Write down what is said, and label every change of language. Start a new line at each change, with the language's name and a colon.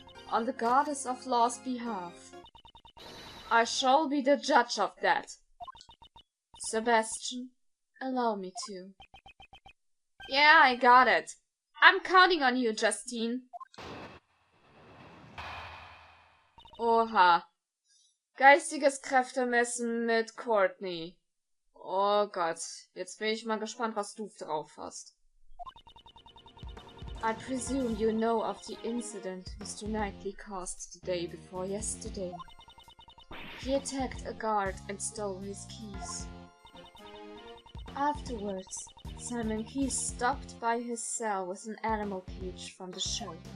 English: On the goddess of law's behalf, I shall be the judge of that. Sebastian, allow me to. Yeah, I got it. I'm counting on you, Justine.
German: Oha. Geistiges Kräftemessen mit Courtney. Oh Gott, jetzt bin ich mal gespannt, was du drauf hast.
English: I presume you know of the incident Mr. Knightley caused the day before yesterday. He attacked a guard and stole his keys. Afterwards, Simon Keyes stopped by his cell with an animal cage from the show.